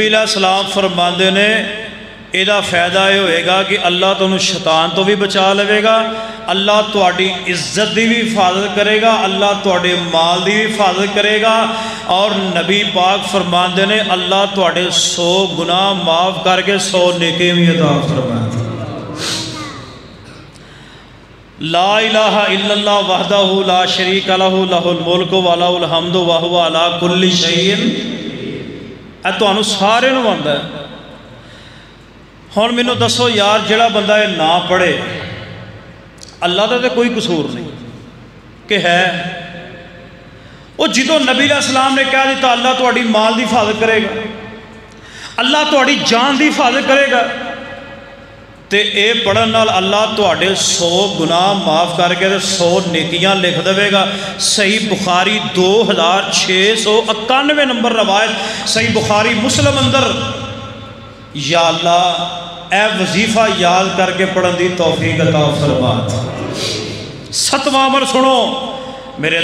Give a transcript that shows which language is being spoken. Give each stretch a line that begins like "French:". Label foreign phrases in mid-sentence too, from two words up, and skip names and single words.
Arabic: علیہ السلام
Punjabi: فرماندے نے ایدہ فائدہ یہ ہوئے گا کہ اللہ تو شیطان تو بھی بچا لے گا اللہ تواڈی عزت دی بھی حفاظت کرے گا اللہ تواڈے مال دی بھی حفاظت کرے گا اور نبی پاک فرماندے نے اللہ تواڈے 100 گناہ معاف کر کے 100 نیکی بھی عطا فرماتا
Arabic: لا الہ الا اللہ وحدہ لا شریک لہ لہ الملک ولہ الحمد وہو علی کل شیء
Punjabi: اے تو انہوں سارے نو آندا ہے ہون مینوں دسو یار جڑا بندہ یہ نہ پڑھے اللہ دا تے کوئی قصور نہیں کہ ہے وہ جدو نبی
Arabic: علیہ السلام
Punjabi: نے کہا دیتا اللہ تواڈی مال دی حفاظت کرے گا اللہ تواڈی جان دی حفاظت کرے گا تے اے پڑھن نال اللہ تواڈے 100 گناہ معاف کر کے 100 نیکیاں لکھ دے گا صحیح بخاری 2691 نمبر روایت صحیح بخاری مسلم اندر یا اللہ اے وظیفہ یاد کر کے پڑھن دی توفیق عطا فرما 7واں عمل سنو میرے